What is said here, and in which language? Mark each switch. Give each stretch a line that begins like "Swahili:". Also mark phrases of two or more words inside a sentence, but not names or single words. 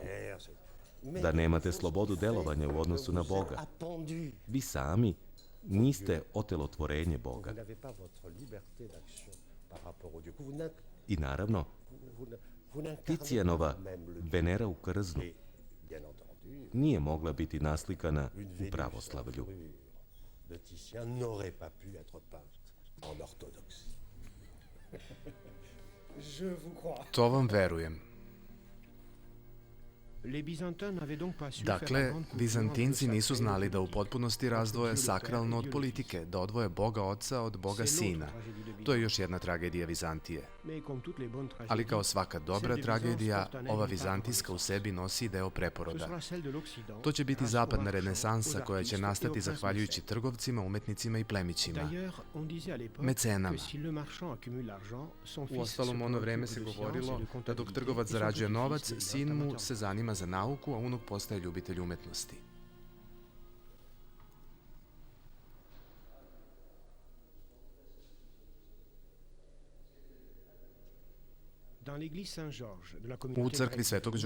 Serbian: Da nemate slobodu delovanja u odnosu na Boga. Vi sami niste otelotvorenje Boga. I naravno, Ticijanova Venera u krznu nije mogla biti naslikana
French: Une
Serbian: u
French: Vénus
Serbian: pravoslavlju.
French: de Titien n'aurait pas pu être peinte en orthodoxe. Je vous crois.
Serbian: To vam verujem.
French: Les Byzantins n'avaient donc pas su faire la
Serbian: Dakle,
French: grande coupure
Serbian: Vizantinci
French: entre
Serbian: nisu
French: sacré et
Serbian: znali da u
French: politique.
Serbian: potpunosti razdvoje sakralno od politike, da odvoje Boga Oca od Boga Sina. To je još jedna tragedija Vizantije.
French: Mais comme toutes les bonnes tragédies,
Serbian: Ali kao svaka dobra
French: celle de Byzance
Serbian: tragedija,
French: porte un
Serbian: ova
French: impact
Serbian: vizantijska u sebi nosi deo
French: ce
Serbian: preporoda.
French: sera celle de l'Occident,
Serbian: To će biti
French: grâce aux
Serbian: zapadna
French: marchands,
Serbian: renesansa
French: aux
Serbian: koja će
French: artistes et
Serbian: nastati
French: aux
Serbian: zahvaljujući
French: princes
Serbian: trgovcima, umetnicima i plemićima.
French: D'ailleurs, on disait à l'époque
Serbian: Mecenama.
French: que si le marchand accumule l'argent, son fils
Serbian: U ostalom,
French: se
Serbian: ono vreme
French: préoccupe
Serbian: se
French: de science
Serbian: govorilo
French: et de
Serbian: da dok
French: comptabilité,
Serbian: trgovac
French: et son
Serbian: zarađuje
French: petit-fils
Serbian: novac,
French: devient
Serbian: sin mu
French: amateur.
Serbian: se zanima za nauku, a unuk postaje ljubitelj umetnosti.
French: Dans l'église Saint-Georges de la
Serbian: U
French: communauté
Serbian: crkvi
French: grecque
Serbian: Svetog
French: de